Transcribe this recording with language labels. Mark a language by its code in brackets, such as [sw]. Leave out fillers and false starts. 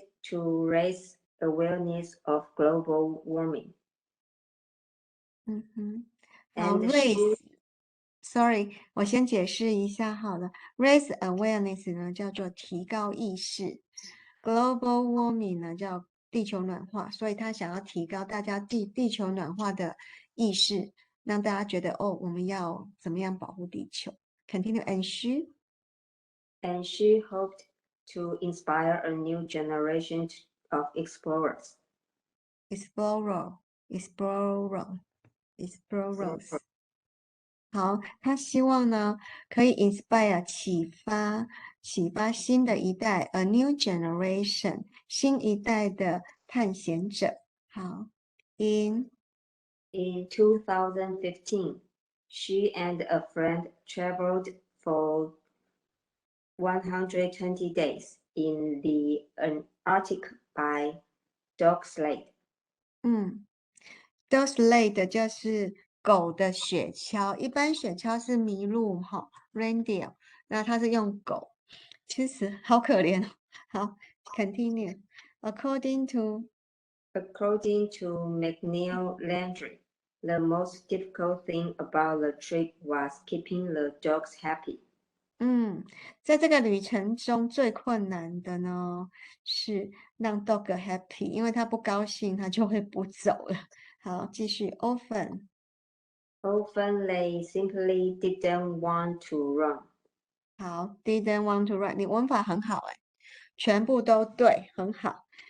[zh] to raise awareness of global warming. 好 raise。Sorry， 我先解释一下好了。 Raise awareness 呢叫做提高意识 ，global warming 呢叫地球暖化，所以他想要提高大家地球暖化的意识，让大家觉得哦，我们要怎么样保护地球。 [en] Continue and she hoped to inspire a new generation of explorers. Explorer [zh] ，explore，explore。好，他希望呢可以 inspire 启发新的一代 [en] a new generation [zh] 新一代的探险者。好，in [en] 2015, she and a friend traveled for 120 days in the Arctic by dog sled. [zh] dog sled 就是狗的雪橇，一般雪橇是麋鹿哈 ，reindeer， 那它是用狗，其实好可怜哦。 [en] 好 ，continue. According to McNeil Landry, the most difficult thing about the trip was keeping the dogs happy. [zh] 在这个旅程中最困难的呢是让 dog happy，因为它不高兴，它就会不走了。好，继续 often [en] they simply didn't want to run. [zh] 好 [en] didn't want to run， [zh] 你文法很好哎，全部都对，很好。